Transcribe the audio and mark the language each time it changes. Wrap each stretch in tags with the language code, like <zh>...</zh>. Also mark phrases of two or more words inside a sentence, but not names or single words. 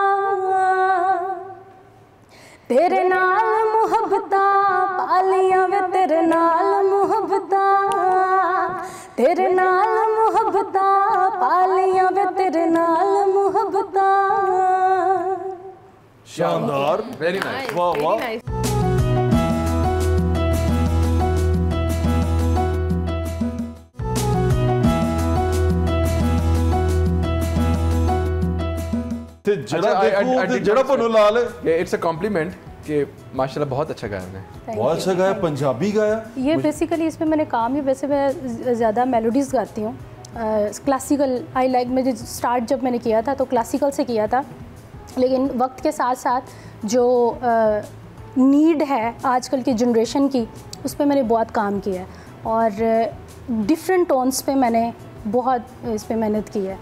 <pa>ਤੇਰੇ ਨਾਲ ਮੁਹੱਬਤਾਂ ਪਾਲੀਆਂ ਵੇ ਤੇਰੇ ਨਾਲ ਮੁਹੱਬਤਾਂ, ਤੇਰੇ ਨਾਲ ਮੁਹੱਬਤਾਂ ਪਾਲੀਆਂ ਵੇ ਤੇਰੇ ਨਾਲ ਮੁਹੱਬਤਾਂ।</pa> <hi>शानदार,</hi> <en>very nice,</en> <hi>वाह वाह।</hi> <en>It's a compliment</en> <hi>कि माशाल्लाह बहुत अच्छा गाया आपने। बहुत अच्छा गाया, पंजाबी गाया। ये बेसिकली इसमें मैंने काम ही, वैसे मैं ज़्यादा मेलोडीज़ गाती हूँ,</hi> <en>classical I like.</en> <hi>मुझे स्टार्ट जब मैंने किया था तो क्लासिकल से किया था, लेकिन वक्त के साथ साथ जो नीड है आजकल की जनरेशन की, उस पर मैंने बहुत काम किया है और</hi> <en>different tones</en> <hi>पे मैंने बहुत इस पे मेहनत की है।</hi>